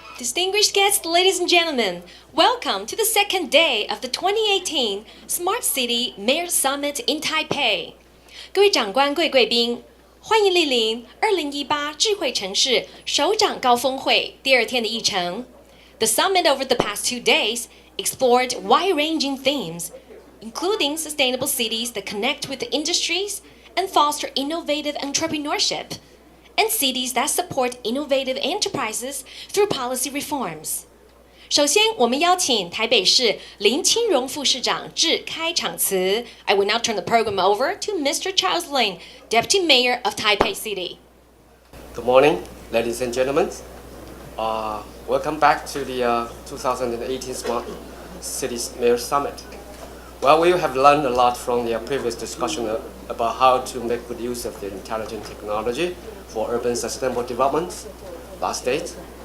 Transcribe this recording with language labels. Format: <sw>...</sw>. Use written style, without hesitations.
<en>Distinguished guests, ladies and gentlemen, welcome to the second day of the 2018 Smart City Mayor Summit in Taipei.</en> <zh>各位长官、贵宾，欢迎莅临2018智慧城市首长高峰会第二天的议程。</zh> <en>The summit over the past 2 days explored wide-ranging themes, including sustainable cities that connect with the industries and foster innovative entrepreneurship, and cities that support innovative enterprises through policy reforms.</en> <zh>首先，我们邀请台北市林清荣副市长致开场词。</zh> <en>I will now turn the program over to Mr. Charles Lin, Deputy Mayor of Taipei City. Good morning, ladies and gentlemen. Welcome back to the 2018 Smart Cities Mayor Summit. Well, we have learned a lot from the previous discussion about how to make good use of the intelligent technology for urban sustainable development last date.</en>